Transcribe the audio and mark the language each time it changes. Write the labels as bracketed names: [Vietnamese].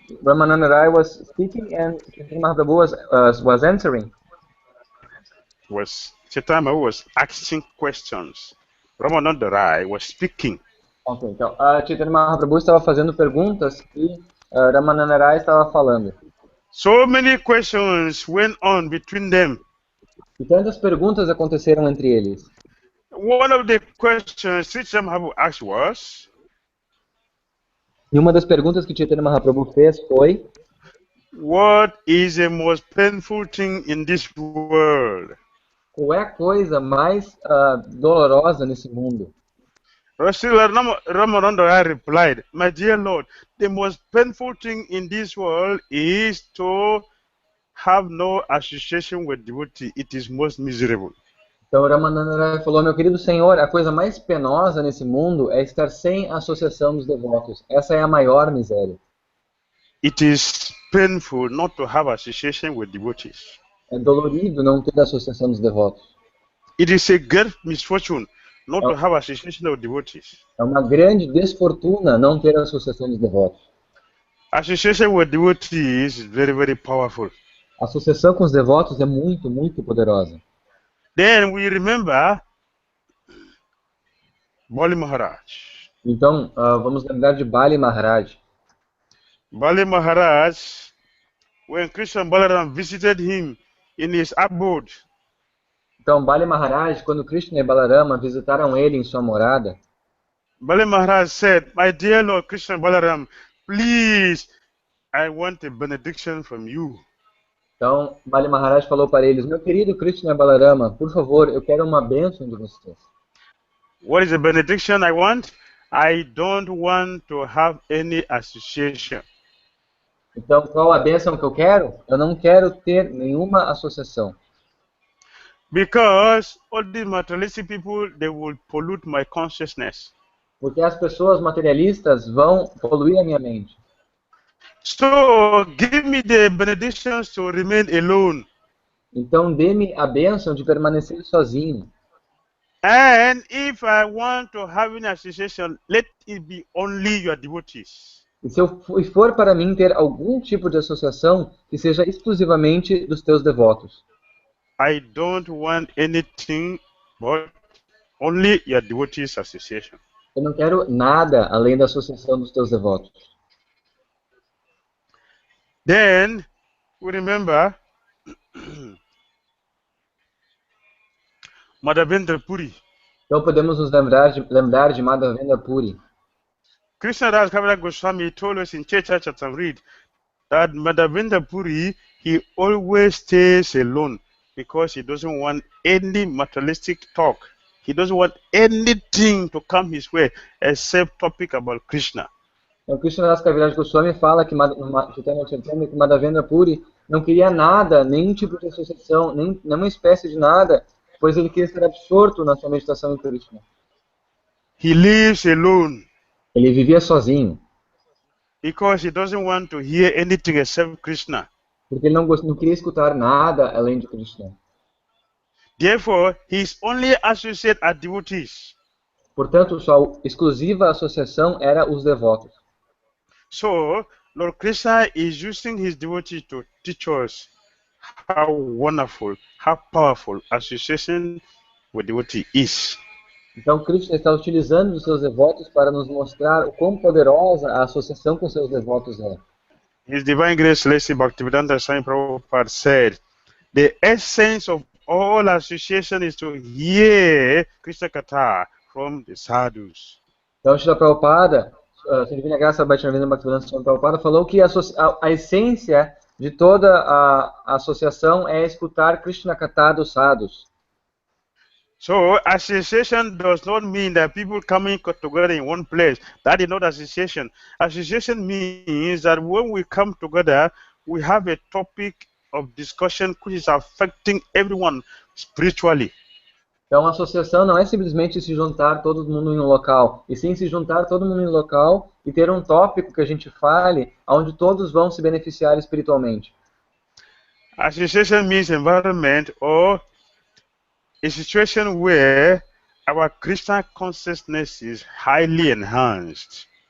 [English] Ramananda Rai was speaking and Chaitanya Mahaprabhu was answering. Chaitanya Mahaprabhu was asking questions. Ramananda Rai was speaking. [Portuguese] Ok, então Chaitanya Mahaprabhu estava fazendo perguntas e Ramananda Rai estava falando. [English] So many questions went on between them. [Portuguese] E tantas perguntas aconteceram entre eles. [English] One of the questions Sri Chaitanya Mahaprabhu asked was, [Portuguese] e uma das perguntas que Chaitanya Mahaprabhu fez foi: [English] what is the most painful thing in this world? [Portuguese] Qual é a coisa mais dolorosa nesse mundo? [English] Ramananda Rai replied, "My dear Lord, the most painful thing in this world is to have no association with devotee. It is most miserable." [Portuguese] Então Ramananda Rai falou: meu querido Senhor, a coisa mais penosa nesse mundo é estar sem associação dos devotos. Essa é a maior miséria. [English] It is painful not to have association with devotees. [Portuguese] É dolorido não ter associação dos devotos. [English] It is a great misfortune not to have association with devotees. [Portuguese] É uma grande desfortuna não ter associação dos devotos. [English] Association with devotees is very, very powerful. [Portuguese] A associação com os devotos é muito, muito poderosa. [English] Then we remember Bali Maharaj. [Portuguese] Então, vamos lembrar de Bali Maharaj. [English] Bali Maharaj, when Krishna and Balaram visited him in his abode. [Portuguese] Então, Bali Maharaj, quando Krishna e Balarama visitaram ele em sua morada, [English] Bali Maharaj said, "My dear Lord Krishna and Balaram, please, I want a benediction from you." [Portuguese] Então, Bali Maharaj falou para eles: meu querido Krishna e Balarama, por favor, eu quero uma bênção de vocês. [English] What is the benediction I want? I don't want to have any association. [Portuguese] Então, qual a bênção que eu quero? Eu não quero ter nenhuma associação. [English] Because all these materialistic people, they will pollute my consciousness. [Portuguese] Porque as pessoas materialistas vão poluir a minha mente. [English] So, give me the benedictions to remain alone. [Portuguese] Então, dê-me a bênção de permanecer sozinho. [English] And if I want to have an association, let it be only your devotees. [Portuguese] E se for para mim ter algum tipo de associação, que seja exclusivamente dos teus devotos. [English] I don't want anything but only your devotees association. [Portuguese] Eu não quero nada além da associação dos teus devotos. [English] Then, we remember Madhavendra Puri. [Portuguese] Então podemos nos lembrar de Madhavendra Puri. [English] Krishna Das Kaviraj Goswami told us in Chaitanya Charitamrita that Madhavendra Puri, he always stays alone because he doesn't want any materialistic talk. He doesn't want anything to come his way except topic about Krishna. [Portuguese] Então Krishna Das Kaviraj Goswami fala que Madhavendra Puri não queria nada, nenhum tipo de associação, nenhuma espécie de nada, pois ele queria ser absorto na sua meditação em Krishna. [English] He lives alone. [Portuguese] Ele vivia sozinho. [English] Because he doesn't want to hear anything except Krishna. [Portuguese] Porque ele não queria escutar nada além de Krishna. [English] Therefore, his only associate are devotees. [Portuguese] Portanto, sua exclusiva associação era os devotos. [English] So, Lord Krishna is using his devotees to teach us how wonderful, how powerful association with devotee is. [Portuguese] Então, Krishna está utilizando os seus devotos para nos mostrar o quão poderosa a associação com seus devotos é. [English] His Divine Grace, Lady Bhakti Dhira Damodara Swami Prabhupada said The essence of all association is to hear Krishna Katha from the sadhus. [Portuguese] Então, Srila Prabhupada, Sua Divina Graça Bhaktivinoda Bhaktivedanta Swami Prabhupada falou que a essência de toda a associação é escutar Krishna Katha dos sadhus. [English] So, association does not mean that people coming together in one place. That is not association. Association means that when we come together, we have a topic of discussion which is affecting everyone spiritually. [Portuguese] Então, a associação não é simplesmente se juntar todo mundo em um local, e sim se juntar todo mundo em um local e ter um tópico que a gente fale, onde todos vão se beneficiar espiritualmente. [English] Association means environment or a situation where our Krishna consciousness is highly enhanced.